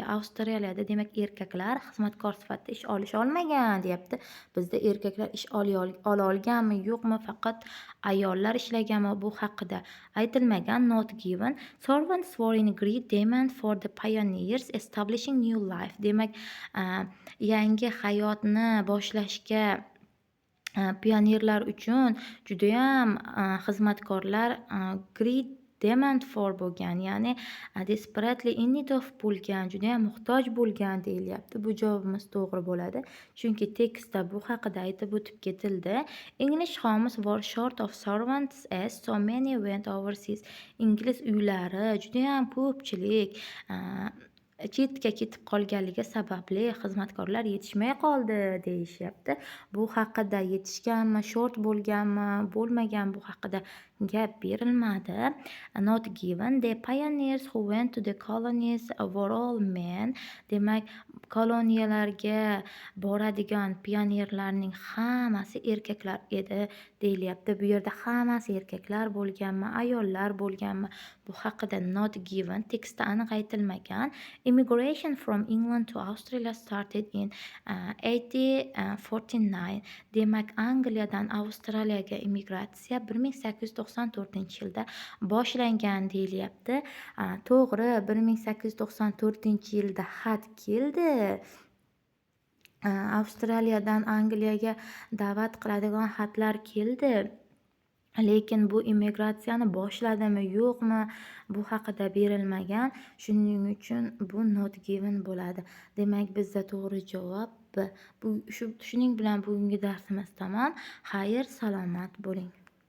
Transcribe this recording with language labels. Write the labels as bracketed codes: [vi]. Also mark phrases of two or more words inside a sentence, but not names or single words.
[uz] Avstraliyada demak erkaklar xizmatkor sifatida ish olish olmagan deyapti. Bizda erkaklar ish ola olganmi, yo'qmi, faqat ayollar ishlaganmi, bu haqida aytilmagan. [en] Not given. Servants were in great demand for the pioneers establishing new life. [uz] Demak, yangi hayotni boshlashga pionerlar uchun judayam xizmatkorlar [en] great demand for [uz] bo'lgan, ya'ni [en] desperately in need of [uz] bo'lgan, judayam muhtoj bo'lgan deyilyapti. Bu javobimiz to'g'ri bo'ladi, chunki tekstda bu haqida aytib o'tib ketildi. [en] English homes were short of servants as so many went overseas. [uz] Ingliz uylari judayam ko'pchilik chetga ketib qolganligi sababli xizmatkorlar yetishmay qoldi deyishyapti. Bu haqida yetishganmi, short bo'lganmi, bo'lmagan, bu haqida gap berilmadi. [en] Not given. The pioneers who went to the colonies were all men. [uz] Demak, koloniyalarga boradigan pionerlarning hammasi erkaklar edi deyilyapti. Bu yerda hammasi erkaklar bo'lganmi, ayollar bo'lganmi, bu haqida [en] not given. [uz] Tekstda aniq aytilmagan. [en] Immigration from England to Australia started in 1849. [uz] Demak, Angliyadan Avstraliyaga immigratsiya 1894-yilda boshlangan deyilyapti. To'g'ri, 1894-yilda xat keldi. Avstraliyadan Angliyaga da'vat qiladigan xatlar keldi. Lekin bu immigratsiyani boshladimi, yo'qmi, bu haqida berilmagan. Shuning uchun bu [en] not given [uz] bo'ladi. Demak, bizda to'g'ri javob B. Shuning bilan bugungi darsimiz tamom. Xayr, salomat bo'ling.